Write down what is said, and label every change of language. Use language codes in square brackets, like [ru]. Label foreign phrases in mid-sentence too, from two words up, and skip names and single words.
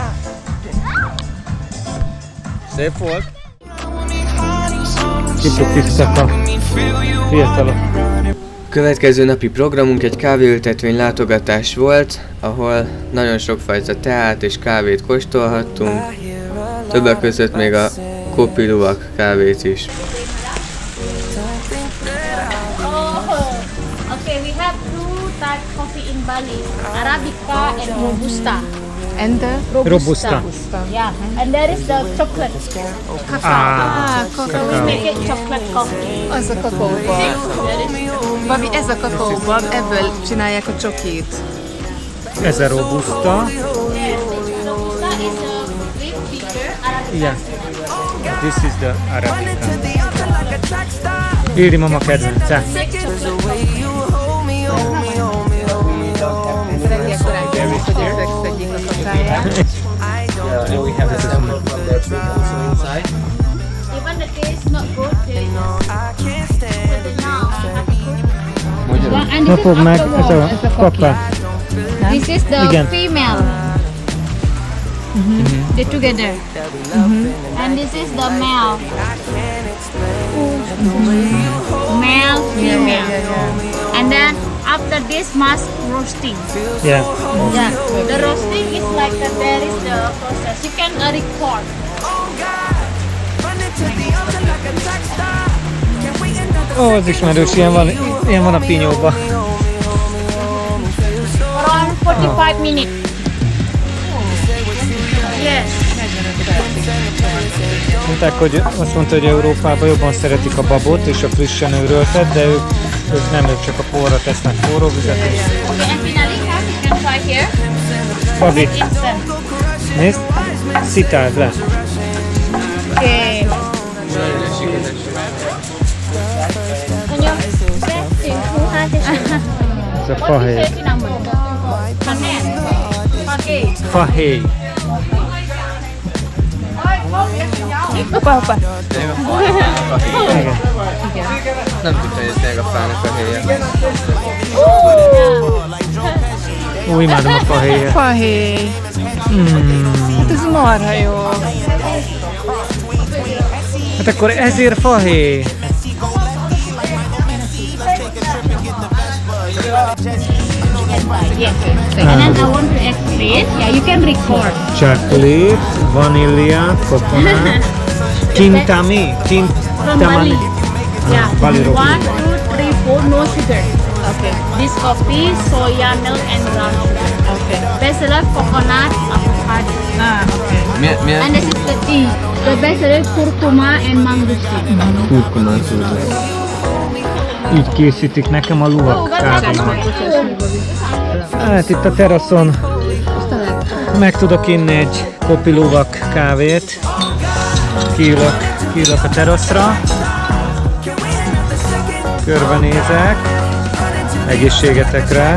[hu] Szép volt. Kipukiztak a fiatalok. Következő napi programunk egy kávéültetvény látogatás volt, ahol nagyon sokfajta teát és kávét kóstolhattunk, többek között még a Kopi Luwak kávét is. [en] Okay, we have two type coffee in Bali, Arabica and Robusta. And the Robusta. Yeah, and there is the chocolate. kakao. We make it chocolate coffee. [hu] Az a kakaóba. Babi, ez a kakaóba, ebből csinálják a csokit. Ez a Robusta. [en] Robusta is a way bigger Arabica. Yeah. This is the Arabica. [hu] Ildi mama kedvence. [en] Even the taste not good, they and [hu] Ne [en] this is [hu] fogd meg, [en] after [hu] ez a papa. [en] This is the [hu] Igen. [en] female. They together. And this is the male. Male, female. And then after this mass roasting. Yeah. Yeah. The roasting is like that. There is the process. You can record. [hu] Ó, az ismerős, ilyen van a pinyóban. [en] Around 45 minutes. Yes. [hu] 45 percig. Mondták, hogy azt mondta, hogy Európában jobban szeretik a babot és a frissen őröltet, de ők nem, ők csak a porra tesznek forró vizet. [en] Okay, and finally, you can try here. [hu] Babi, [en] Instant. [hu] nézd, szitáld le. [en] Okay. [hu] Ez a fahéj. Fahéj. Hoppá. Igen. Nem tudtam, hogy ez tényleg a fának a helye. Ó, imádom a fahéjat. Fahéj. Hát ez marha jó. Hát akkor ezért fahéj. [en] Yes. And then I want to explain. Yeah, you can record. Chocolate, vanilla, coconut, kintami, From Bali. Yeah. Bali roti. 1, 2, 3, 4, no sugar. Okay. This coffee, soya milk and brown sugar. Okay. Best seller coconut, avocado. Okay. And this is the tea. The best seller kurkuma and mangosteen. [hu] Kurkumán szóval. Így készítik nekem a luwak kávémat. Hát itt a teraszon meg tudok inni egy kopi luwak kávét. Kiülök a teraszra. Körbenézek. Egészségetekre.